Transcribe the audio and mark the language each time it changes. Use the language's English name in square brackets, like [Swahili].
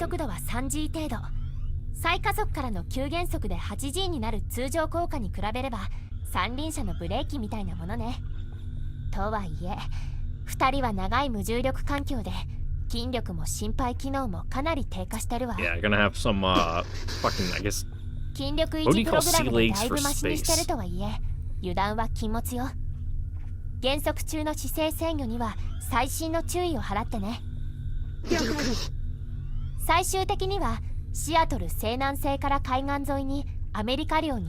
[Japanese] 速度は 3G 程度。再加速からの急減速で 8G になる通常効果に比べれば三輪車のブレーキみたいなものね。とはいえ2人は長い無重力環境で筋力も心肺機能もかなり低下してるわ。 [English] Yeah, you're gonna have some, fucking, I guess... [Japanese] 筋力維持プログラムでだいぶマシにしてるとはいえ油断は禁物よ。減速中の姿勢制御には細心の注意を払ってね。了解。最終的にはシアトル西南西から海岸沿いにアメリカ領に